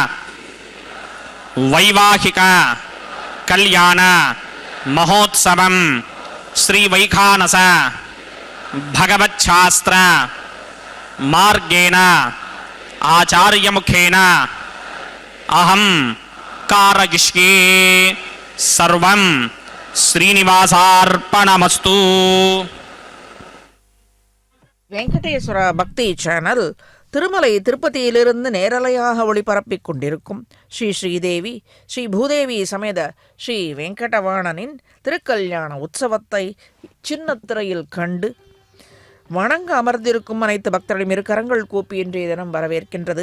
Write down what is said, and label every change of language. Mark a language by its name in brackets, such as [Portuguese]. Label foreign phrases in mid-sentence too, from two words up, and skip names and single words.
[Sanskrit] వైవాహిక కళ్యాణ మహోత్సవం శ్రీ వైఖానస భగవచ్ఛాస్త్ర మార్గేణ ఆచార్యముఖేన అహం కారయిష్యే. సర్వం శ్రీనివాసార్పణమస్తు. [Tamil] வெங்கடேஸ்வர பக்தி சேனல் திருமலை திருப்பதியிலிருந்து நேரலையாக ஒளிபரப்பிக் கொண்டிருக்கும் ஸ்ரீ ஸ்ரீதேவி ஸ்ரீ பூதேவி சமேத ஸ்ரீ வெங்கடவாணனின் திருக்கல்யாண உற்சவத்தை சின்னத்திரையில் கண்டு வணங்க அமர்ந்திருக்கும் அனைத்து பக்தர்களும் இரு கரங்கள் கூப்பி இன்றைய தினம் வரவேற்கின்றது.